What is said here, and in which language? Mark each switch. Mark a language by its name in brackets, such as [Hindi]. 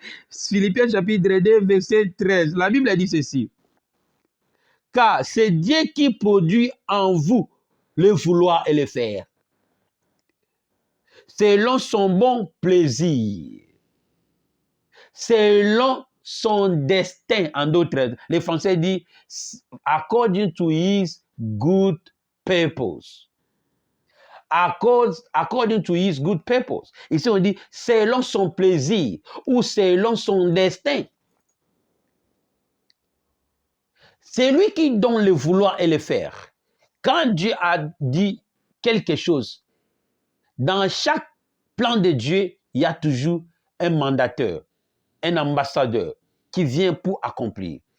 [French] Philippiens chapitre 2, verset 13. La Bible a dit ceci. Car c'est Dieu qui produit en vous le vouloir et le faire, selon son bon plaisir, selon son destin, en d'autres. Les Français disent [English] according to his good purpose. According to his good purpose. [French] Ici, on dit selon son plaisir ou selon son destin. C'est lui qui donne le vouloir et le faire. Quand Dieu a dit quelque chose, dans chaque plan de Dieu, il y a toujours un mandateur, un ambassadeur qui vient pour accomplir.